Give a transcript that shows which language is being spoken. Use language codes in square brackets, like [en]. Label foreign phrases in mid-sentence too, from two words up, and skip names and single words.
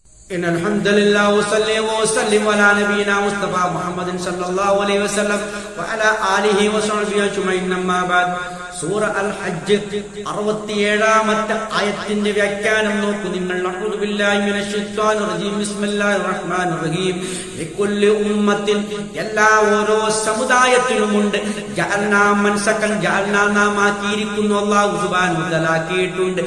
[ar] إن الحمد لله وصلي وسلم على نبينا مصطفى محمد صلى الله عليه وسلم وعلى آله وصحبه أجمعين أما بعد [ml] സൂറ അൽ ഹജ്ജ് 67-ാമത്തെ ആയത്തിന്റെ വ്യാഖ്യാനം നോക്കൂ നിങ്ങൾ. [ar] أعوذ بالله من الشيطان الرجيم. بسم الله الرحمن الرحيم. لكل أمة, [ml] എല്ലാ ഓരോ സമുദായത്തിലുമുണ്ട് [ar] جعلنا منسكا, [ml] ജഅൽനാ നാമാക്കിയിരിക്കുന്നു [ar] الله سبحانه وتعالى [ml] ആക്കിയിട്ടുണ്ട്.